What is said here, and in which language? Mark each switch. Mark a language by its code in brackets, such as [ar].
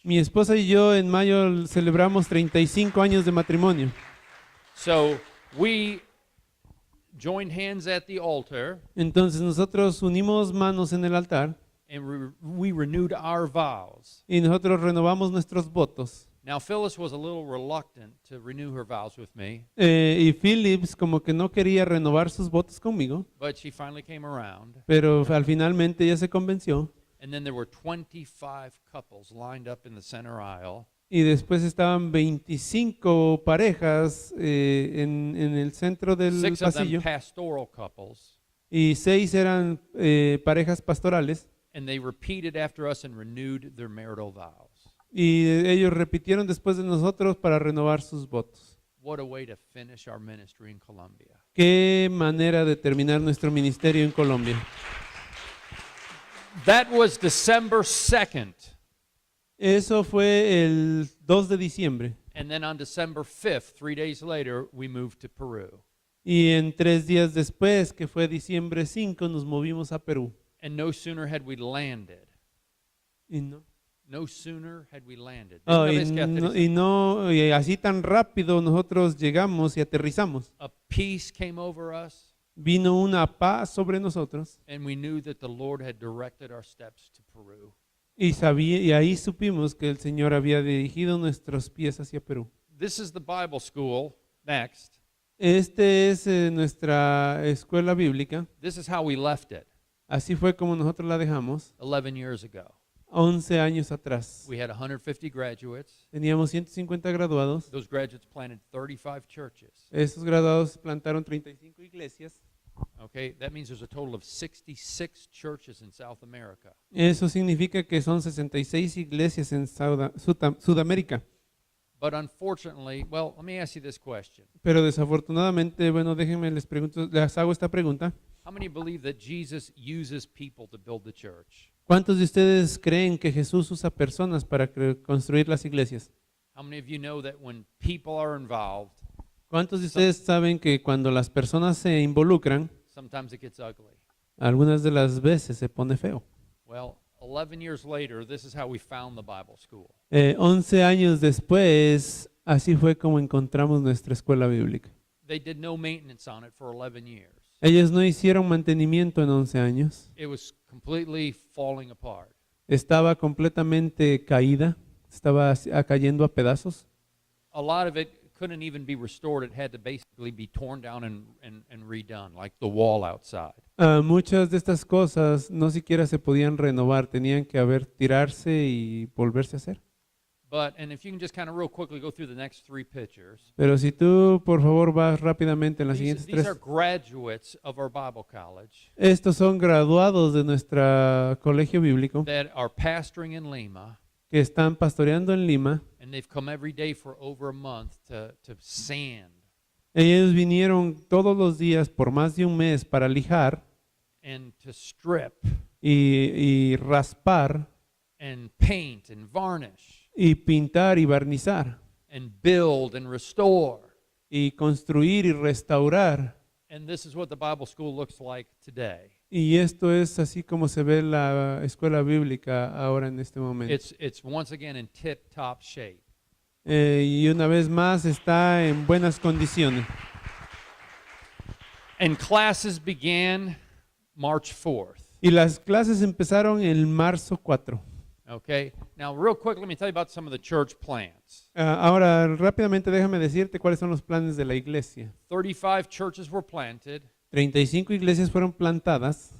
[es] Mi esposa y yo en mayo celebramos 35 años de matrimonio. [en] So we joined hands at the altar [es] Entonces nosotros unimos manos en el altar [en] and we renewed our vows. [es] y nosotros renovamos nuestros votos. [en] Now Phyllis was a little reluctant to renew her vows with me, [es] Y Phillips como que no quería renovar sus votos conmigo, [en] but she finally came around. [es] pero finalmente ella se convenció. [en] And then there were 25 couples lined up in the center aisle. [es] Y después estaban 25 parejas en el centro del [en] 6 of them [es] pasillo [en] pastoral couples. [es] y 6 eran parejas pastorales [en] And they repeated after us and renewed their marital vows. [es] y ellos repitieron después de nosotros para renovar sus votos. [en] What a way to finish our ministry in Colombia. [es] Qué manera de terminar nuestro ministerio en Colombia. [en] That was December 2nd. [es] Eso fue el 2 de diciembre [en] And then on December 5th, 3 days later, we moved to Peru. [es] y en 3 días después, que fue diciembre 5, nos movimos a Perú. [en] And no sooner had we landed. [es] Y no, [en] No sooner had we landed. oh, [es] Una y vez que no- aterrizamos, y así tan rápido nosotros llegamos y aterrizamos. [en] a peace came over us, [es] Vino una paz sobre nosotros [en] and we knew that the Lord had directed our steps to Peru. [es] y ahí supimos que el Señor había dirigido nuestros pies hacia Perú. [en] This is the Bible school. Next. [es] Este es nuestra escuela bíblica. [en] This is how we left it [es] Así fue como nosotros la dejamos [en] 11 years ago. [es] 11 años atrás. [en] We had 150 graduates. [es] Teníamos 150 graduados. [en] Those graduates planted 35 churches. [es] Esos graduados plantaron 35 iglesias. [en] Okay, that means there's a total of 66 churches in South America. [es] Eso significa que son 66 iglesias en Sudamérica. [en] But unfortunately, well, let me ask you this question. [es] Pero desafortunadamente, bueno, déjenme les hago esta pregunta. [en] How many believe that Jesus uses people to build the church? [es] ¿Cuántos de ustedes creen que Jesús usa personas para construir las iglesias? [en] How many of you know that when people are involved, [es] ¿Cuántos de ustedes saben que cuando las personas se involucran, [en] sometimes it gets ugly? [es] algunas de las veces se pone feo? [en] Well, 11 years later, this is how we found the Bible school. [es] 11 años después, así fue como encontramos nuestra escuela bíblica. [en] They did no maintenance on it for 11 years. [es] Ellos no hicieron mantenimiento en 11 años. [en] It was completely falling apart. [es] Estaba completamente caída, estaba cayendo a pedazos. [en] A lot of it couldn't even be restored. It had to basically be torn down and redone, like the wall outside. [es] Muchas de estas cosas no siquiera se podían renovar, tenían que tirarse y volverse a hacer. [en] And if you can just kind of real quickly go through the next 3 pictures. [es] Pero si tú, por favor, vas rápidamente en las [en] These, [es] siguientes [en] these are [es] tres. [en] graduates of our Bible college [es] Estos son graduados de nuestro colegio bíblico [en] that are pastoring in Lima, [es] que están pastoreando en Lima. [en] and they've come every day for over a month to sand [es] Ellos vinieron todos los días por más de un mes para lijar [en] and to strip [es] y raspar [en] and paint and varnish [es] y pintar y barnizar [en] and build and restore. [es] y construir y restaurar. [en] And this is what the Bible school looks like today. [es] Y esto es así como se ve la escuela bíblica ahora en este momento. [en] It's once again in tip-top shape. [es] Y una vez más está en buenas condiciones. [en] And classes began March 4th. [es] Y las clases empezaron el marzo 4. [en] Okay. Now, real quick, let me tell you about some of the church plans. [es] Ahora, rápidamente déjame decirte cuáles son los planes de la iglesia. [en] 35 churches were planted, [es] 35 iglesias fueron plantadas.